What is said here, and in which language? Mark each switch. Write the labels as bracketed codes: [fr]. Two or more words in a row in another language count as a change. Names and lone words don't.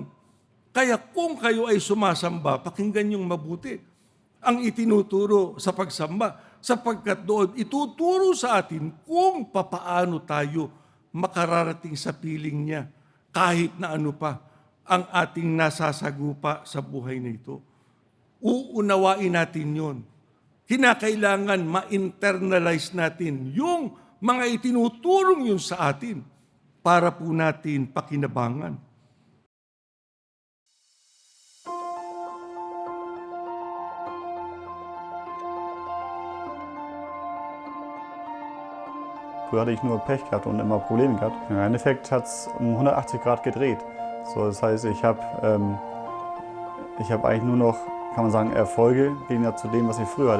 [tl] Kaya kung kayo ay sumasamba, pakinggan yung mabuti ang itinuturo sa pagsamba, sapagkat doon ituturo sa atin kung papaano tayo makararating sa piling niya kahit na ano pa ang ating nasasagupa sa buhay na ito. Uunawain natin yon. Kinakailangan ma-internalize natin yung mga itinuturong yun sa atin para po natin pakinabangan. [de] Früher hatte ich nur Pech gehabt und immer Probleme gehabt. Im Endeffekt hat es um 180 Grad gedreht. So, das heißt, ich habe eigentlich nur noch, kann man sagen, Erfolge im Gegensatz zu dem, was ich früher hatte.